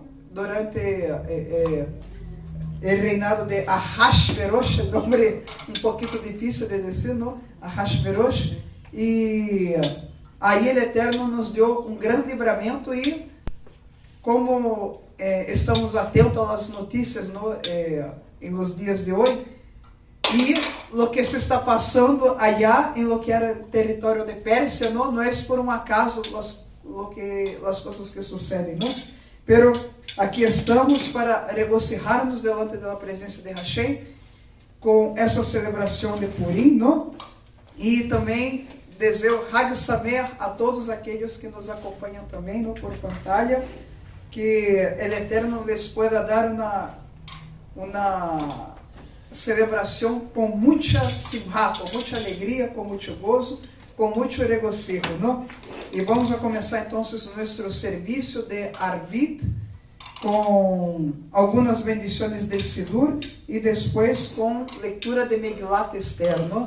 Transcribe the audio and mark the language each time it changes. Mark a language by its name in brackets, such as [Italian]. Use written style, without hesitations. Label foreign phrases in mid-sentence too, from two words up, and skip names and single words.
[Portuguese] Durante o reinado de Ahasverosh, nome um pouquinho difícil de dizer, não? Ahasverosh, e aí o Eterno nos deu um grande livramento e como estamos atentos às notícias, não? Em los dias de hoje, e o que se está passando allá em lo que era o território de Pérsia, não é por um acaso as coisas que sucedem, não? Pero aqui estamos para [Spanish] regocijarnos delante [Portuguese] da presença de Hashem com essa celebração de Purim, não? E também desejo [Hebrew] Hag Sameach [Portuguese] a todos aqueles que nos acompanham também, não, [Spanish] por pantalla, [Portuguese] que o Eterno [Spanish] les pueda dar [Portuguese] uma celebração com muita simha, com muita alegria, com muito gozo, com muito regocijo, não? E vamos a começar então nosso serviço de Arvit com algumas bendições del Sidur e depois com leitura de Megilat Esther, não?